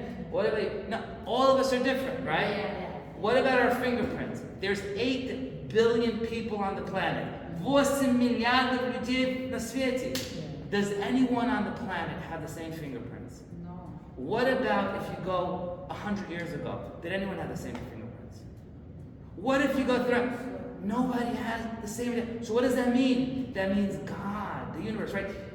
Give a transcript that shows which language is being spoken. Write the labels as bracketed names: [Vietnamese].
[English] What about you? No, all of us are different, right? What about our fingerprints? There's 8 billion people on the planet. [Russian] 8 миллиардов людей на свете. [English] Does anyone on the planet have the same fingerprints? No. What about if you go 100 years ago? Did anyone have the same fingerprints? What if you go through? Nobody has the same. So what does that mean? That means God, the universe, right?